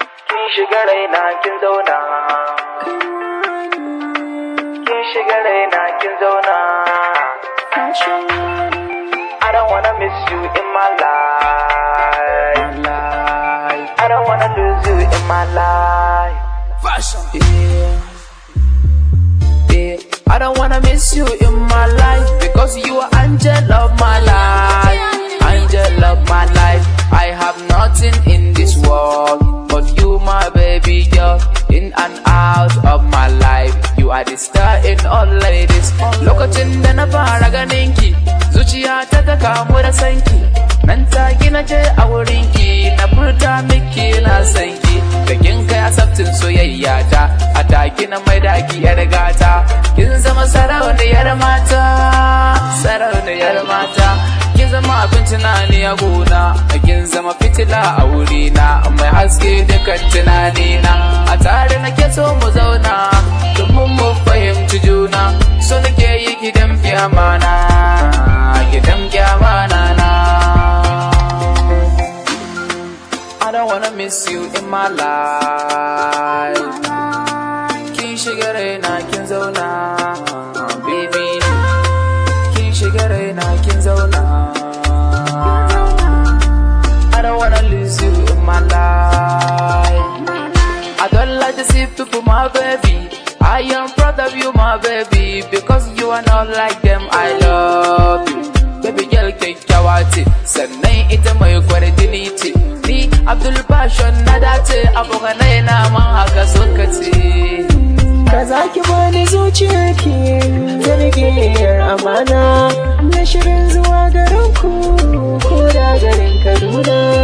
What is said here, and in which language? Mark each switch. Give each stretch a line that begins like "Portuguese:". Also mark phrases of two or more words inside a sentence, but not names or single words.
Hausa: Kin shiga raina kin zauna. Kin shiga raina kin zauna.
English: I don't wanna miss you in my life. I don't wanna lose you in my life. Fashion. Yeah. Yeah. I don't wanna miss you in my life because you are angel of my life. Angel of my life. I have nothing in this world but you, my baby girl. In and out of my life, you are the star in all ladies.
Hausa: Lokacin da na fara ganin ki, zuciya ta ta kamu da san ki. Nan take na je a wurin ki, na furta miki na san ki. Da kin kai asabtin soyayya ta, a take na mai da ki yar gata. Kin zama sarauniyar mata, sarauniyar mata. Kin zama abin tunani a gona, kin zama fitila a wurina, mai haske dukan tunanina. A tare nake so mu zauna, domin mu fahimci juna. So nake yi ki damƙe amana, ki damƙe amana na.
English: I don't wanna miss you in my life.
Hausa: Kin shiga raina kin zauna, baby. Kin shiga raina kin zauna.
English: I don't wanna lose you in my life. I don't like to see people, my baby. I am proud of you, my baby, because you are not like them. I love you, baby girl,
Hausa: kyakkyawa ce, sannan ita mai kwarjini ce. Ni Abdul Bashir na dace, abokanai na man haka suka ce. Ka za ki bani zuciyarki, zargiyar amana. Na shirin zuwa garin ku, ko da garin Kaduna.